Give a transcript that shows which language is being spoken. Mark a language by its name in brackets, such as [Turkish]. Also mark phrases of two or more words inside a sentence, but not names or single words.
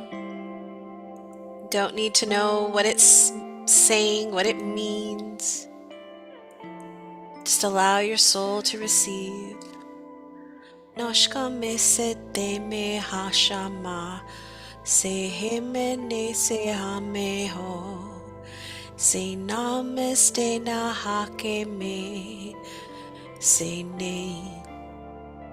[English] Don't need to know what it's saying, what it means. Just allow your soul to receive. Noshka me sete me hashama, se himene se hameho, se namaste na hake me, se ne.